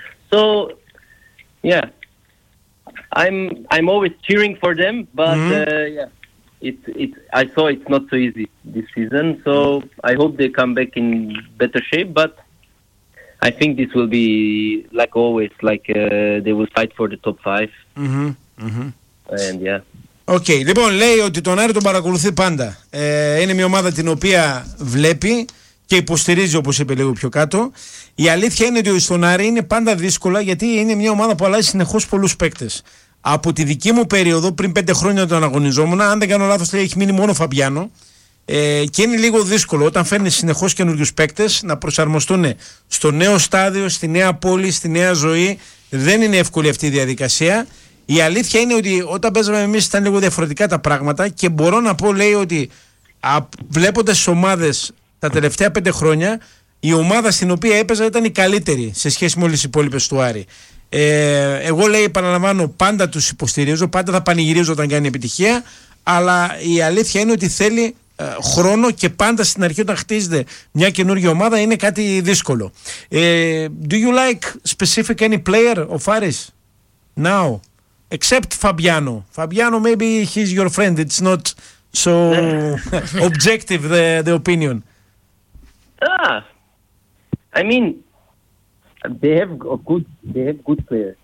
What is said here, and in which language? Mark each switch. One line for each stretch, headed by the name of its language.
English: So, yeah, I'm always cheering for them, but mm-hmm. I saw it's not so easy this season. So I hope they come back in better shape. But I think this will be like always, like they will fight for the top five. Mm-hmm. Mm-hmm. Yeah. Okay.
Greek: Λοιπόν, λέει ότι τον Άρη τον παρακολουθεί πάντα. Είναι μια ομάδα την οποία βλέπει και υποστηρίζει, όπως είπε λίγο πιο κάτω. Η αλήθεια είναι ότι στον Άρη είναι πάντα δύσκολα, γιατί είναι μια ομάδα που αλλάζει συνεχώς πολλούς παίκτες. Από τη δική μου περίοδο, πριν 5 χρόνια τον αγωνιζόμουν, αν δεν κάνω λάθος, έχει μείνει μόνο Φαμπιάνο. Και είναι λίγο δύσκολο όταν φέρνει συνεχώς καινούριους παίκτες να προσαρμοστούν στο νέο στάδιο, στη νέα πόλη, στη νέα ζωή. Δεν είναι εύκολη αυτή η διαδικασία. Η αλήθεια είναι ότι όταν παίζαμε εμείς ήταν λίγο διαφορετικά τα πράγματα και μπορώ να πω, λέει, ότι βλέποντας τις ομάδες τα τελευταία 5 χρόνια, η ομάδα στην οποία έπαιζα ήταν η καλύτερη σε σχέση με όλες τις υπόλοιπες του Άρη. Εγώ, λέει, επαναλαμβάνω, πάντα τους υποστηρίζω, πάντα θα πανηγυρίζω όταν κάνει επιτυχία, αλλά η αλήθεια είναι ότι θέλει χρόνο και πάντα στην αρχή όταν χτίζεται μια καινούργια ομάδα είναι κάτι δύσκολο.
English: Do you like specific any player of Aris now? Except Fabiano. Fabiano, maybe he's your friend. It's not so objective, the opinion. Ah, I mean, they have a good, players,